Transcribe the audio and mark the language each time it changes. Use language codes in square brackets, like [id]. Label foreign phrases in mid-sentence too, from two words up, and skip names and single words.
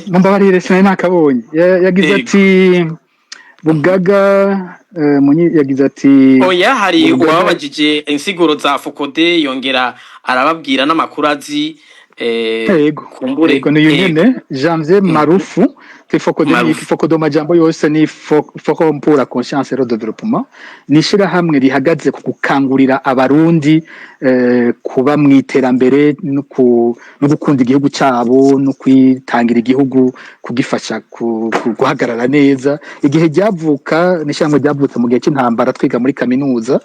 [rn] Mumbabarire sinari nakabonye. Yagize ati Bugaga yagize ati oya, hari uwabajije insiguro za Fokode, yongera arababwira n'amakuru azi. Ego niyo nyene Janvier Marufu Fokodo majambo yose ni Forum pour la conscience et le développement, nishira hamwe rihagaze ku gukangurira abarundi kuba mwiterambere no gukunda igihugu cyabo no kwitangira igihugu, kugifasha guhagarara neza. Igihe ryavuka nishyamwe ryavutse mu gihe cy'intambara twiga muri kaminuza.